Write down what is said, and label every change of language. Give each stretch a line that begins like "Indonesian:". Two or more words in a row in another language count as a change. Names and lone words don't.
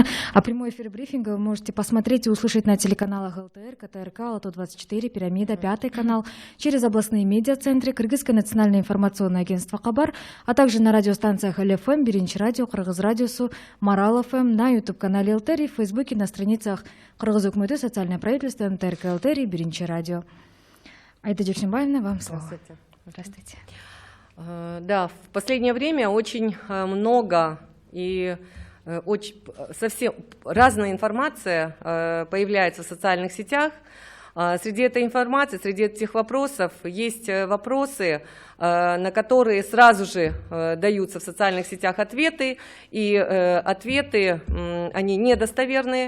Russian: А прямой эфир брифинга вы можете посмотреть и услышать на телеканалах ЛТР, КТРК, Лото-24, Пирамида, Пятый канал, через областные медиацентры, Кыргызское национальное информационное агентство Хабар, а также на радиостанциях ЛФМ, Биринчи радио, Кыргыз радиосу, Марал ФМ, на YouTube-канале ЛТР и в Фейсбуке, на страницах Кыргыз Укмыты, социальное правительство, НТРК, ЛТР и Биринчи радио. Аида Дюкшембаевна, вам слово. Здравствуйте. Здравствуйте. Да, в последнее время очень много и совсем разная информация появляется в социальных сетях. Среди этой информации, среди этих вопросов есть вопросы, на которые сразу же даются в социальных сетях ответы, и ответы, они недостоверные.